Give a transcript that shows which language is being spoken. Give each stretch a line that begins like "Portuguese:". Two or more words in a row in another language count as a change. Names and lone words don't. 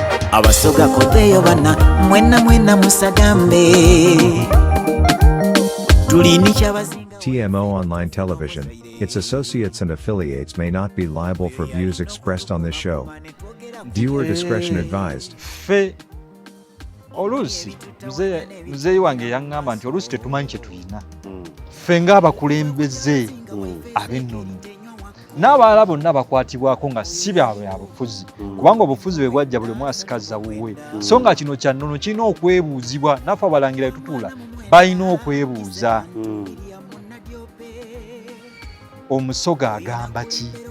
Ganda: abasoga kodeyo bana mwena musagambe tulini Kyabazinga.
English: TMO Online Television, its associates and affiliates may not be liable for views expressed on this show. Viewer discretion advised.
Ganda: Fe oluusi muzeeyi wange yaŋŋamba nti oluusi tetumanyi kye tulina ffe ng'abakulembeze ab'ennono n'abalala bonna bakwatibwako nga si byabwe ya bufuzi kubanga obufuzi bwe bwajja buli mwasikaza wuwe so nga kino kya nnono kirina okwebuuzibwa naffe abalangira tutuula balina okwebuuza omusoga agamba ki